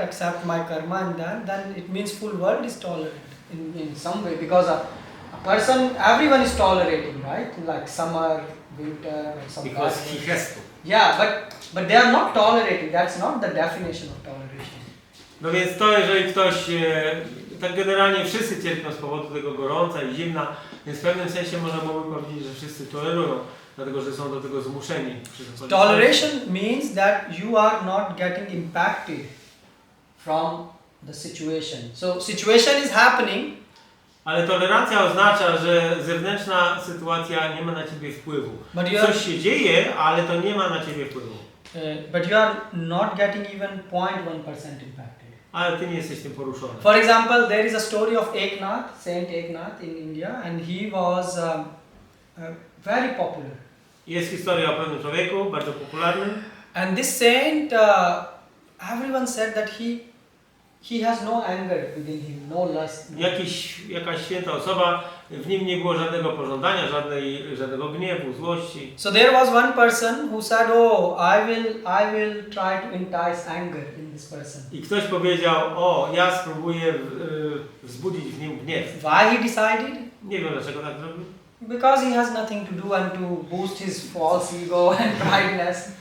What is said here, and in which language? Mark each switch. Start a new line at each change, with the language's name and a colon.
English: Accept my karma and then it means full world is tolerant in some way, because a person, everyone is tolerating, right? Like summer, winter, and some. Because he has to. Yeah, but they are not tolerating. That's not the definition of toleration.
Polish: No więc to, jeżeli ktoś, tak generalnie wszyscy cierpią z powodu tego gorąca i zimna, więc w pewnym sensie można byłoby powiedzieć, że wszyscy tolerują, dlatego że są do tego zmuszeni.
English: Toleration means that you are not getting impacted from the situation. So situation is happening.
Polish: Ale tolerancja oznacza, że zewnętrzna sytuacja nie ma na ciebie wpływu. Coś się dzieje, ale to nie ma na ciebie wpływu.
English: But you are not getting even 0.1% impacted.
Polish: Ale ty nie jesteś tym poruszony.
English: For example, there is a story of Eknath, Saint Eknath in India, and he was very popular.
Polish: Jest historia o pewnym człowieku, bardzo popularnym.
English: And this saint, everyone said that he has no anger within him, no lust.
Polish: Jakaś święta osoba, w nim nie było żadnego pożądania, żadnego gniewu, złości.
English: So there was one person who said, "Oh, I will try to entice anger in this person."
Polish: I ktoś powiedział, ja spróbuję wzbudzić w nim gniew.
English: Why he decided?
Polish: Nie wiem dlaczego tak zrobił.
English: Because he has nothing to do and to boost his false ego and prideness.